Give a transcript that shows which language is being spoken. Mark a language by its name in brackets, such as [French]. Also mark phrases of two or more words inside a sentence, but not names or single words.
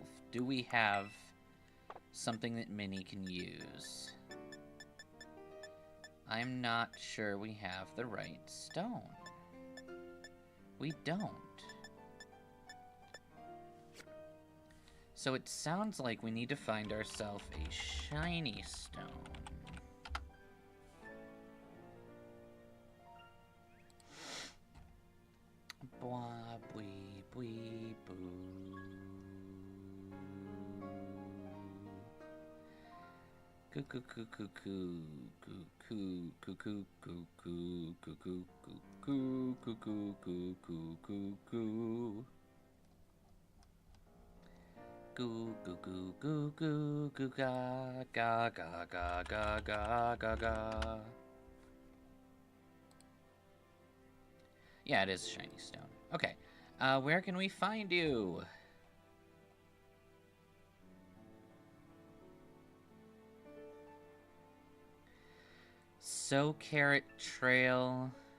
[English] Do we have something that Minnie can use? I'm not sure we have the right stone. We don't. So it sounds like we need to find ourselves a shiny stone. Bwah, bwee, bwee, boo. Cuckoo, cuckoo, cuckoo, cuckoo, cuckoo, cuckoo, cuckoo, cuckoo, cuckoo, cuckoo, cuckoo. Goo, goo, goo, goo, goo, goo, ga, ga, ga, ga, ga, ga, ga, ga. Yeah, it is a shiny stone. Okay, where can we find you? So Carrot Trail.